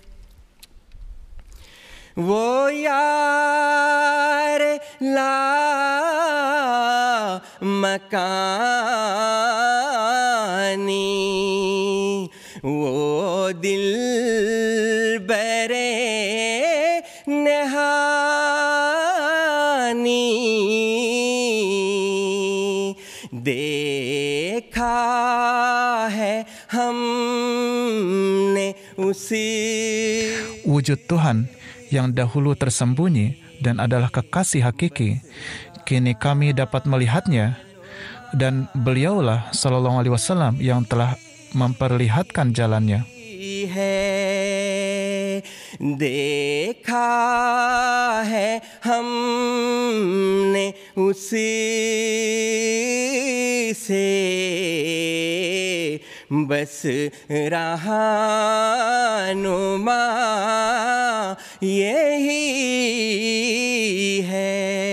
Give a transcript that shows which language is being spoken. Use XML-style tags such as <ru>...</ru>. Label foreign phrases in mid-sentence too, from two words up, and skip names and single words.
<ur>وہ یار لا مکانی، وہ دل برے نہانی. دیکھا ہے ہم نے اسی.</ur> <id>Wujud Tuhan yang dahulu tersembunyi dan adalah kekasih hakiki, kini kami dapat melihatnya, dan beliaulah</id> <ar>صلى الله عليه وسلم</ar> <id>yang telah memperlihatkan jalannya.</id> <ur>دیکھا ہے ہم نے اسی سے، بس رہنما یہی ہے.</ur>